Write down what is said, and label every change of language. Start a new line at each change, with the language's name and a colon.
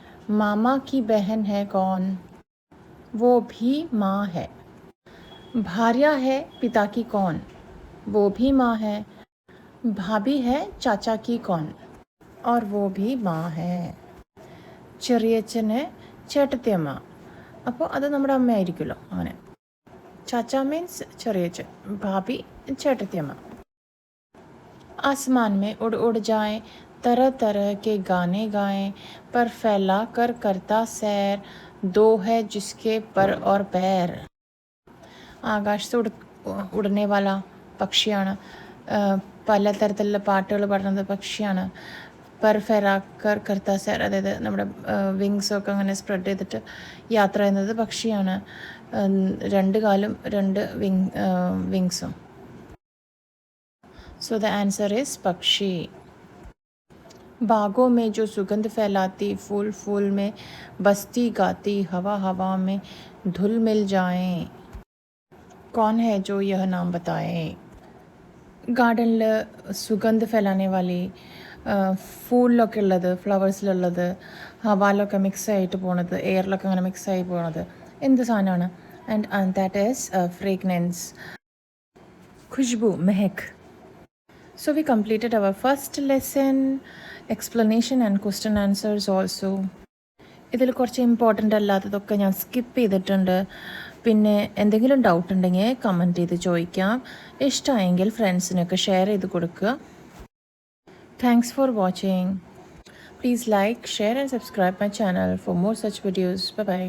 Hindi: मामा की बहन है कौन? वो भी माँ है. भार्या है पिता की कौन? वो भी माँ है. भाभी है चाचा की कौन? और वो भी माँ है.
Malayalam: ചെറിയച്ഛൻ है ചേട്ടത്തിയമ്മ. അപ്പോൾ അത് നമ്മുടെ അമ്മയായിരിക്കുമല്ലോ. അങ്ങനെ चाचा मीन्स ചെറിയച്ഛൻ, भाभी ചേട്ടത്തിയമ്മ.
Hindi: आसमान में उड़ उड़ जाएं, तरह तरह के गाने गाएं, पर फैला कर करता सैर, दो है जिसके पर और पैर.
Malayalam: ആകാശത്ത് ഉടനെ വാല പക്ഷിയാണ്, പലതരത്തിലുള്ള പാട്ടുകൾ പാടുന്നത് പക്ഷിയാണ്.
Hindi: പെർ ഫെറാക്കർ കർത്ത സൈർ,
Malayalam: അതായത് നമ്മുടെ വിങ്സൊക്കെ അങ്ങനെ സ്പ്രെഡ് ചെയ്തിട്ട് യാത്ര ചെയ്യുന്നത് പക്ഷിയാണ്. രണ്ട് കാലും രണ്ട് വിങ്സും.
English: So the answer is पक्षी.
Hindi: बागों में जो सुगंध फैलाती, फूल फूल में बसती गाती, हवा हवा में धुल मिल जाएं, कौन है जो यह नाम बताए?
Malayalam: ഗാർഡനിൽ സുഗന്ധ ഫെലാനെ വാലി, ഫൂളിലൊക്കെ ഉള്ളത്, ഫ്ലവേഴ്സിലുള്ളത്, ഹവാലൊക്കെ മിക്സ് ആയിട്ട് പോണത്, എയറിലൊക്കെ അങ്ങനെ മിക്സ് ആയി പോണത് എന്ത് സാധനമാണ്?
English: And that is fragrance, ഖുഷ്ബു, മെഹക്. So we completed our first lesson, explanation and question answers also.
Malayalam: ഇതിൽ കുറച്ച് ഇമ്പോർട്ടൻ്റ് അല്ലാത്തതൊക്കെ ഞാൻ സ്കിപ്പ് ചെയ്തിട്ടുണ്ട്. പിന്നെ എന്തെങ്കിലും ഡൗട്ട് ഉണ്ടെങ്കിൽ കമൻറ്റ് ചെയ്ത് ചോദിക്കാം. ഇഷ്ടമായെങ്കിൽ ഫ്രണ്ട്സിനൊക്കെ ഷെയർ ചെയ്ത് കൊടുക്കുക.
English: Thanks for watching. Please like, share and subscribe my channel for more such videos. Bye bye.